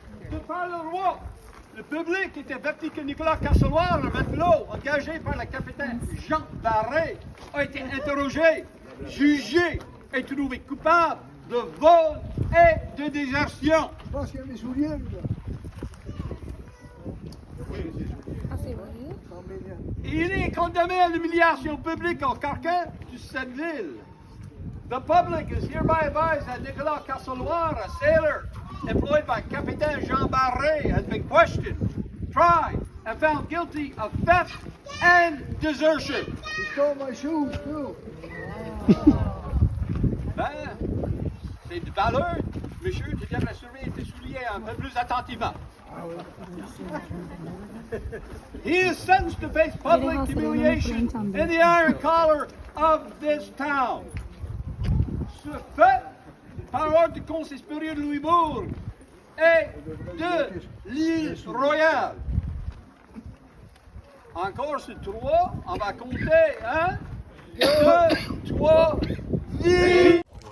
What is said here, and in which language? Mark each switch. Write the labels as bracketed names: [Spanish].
[French] De par le roi, le public est averti que Nicolas Casseloir, le matelot engagé par le capitaine Jean Barré, a été interrogé, jugé et trouvé coupable de vol et de désertion. Je pense qu'il y a mes souliers, là. Il est condamné à l'humiliation publique en carcan de cette ville. [English] The public is hereby advised that Nicolas Casseloir, a sailor employed by Capitaine Jean Barré, has been questioned, tried, and found guilty of theft and desertion. He stole my shoes, too. [French] Ben, c'est de valeur. Monsieur, tu devrais surveiller tes souliers un peu plus attentivement. [English] He is sentenced to face public humiliation in the iron collar of this town. [French] Ce fait, par ordre du Conseil supérieur de Louisbourg et de l'île Royale. Encore sur 3, on va compter 1, 2, 3, 10.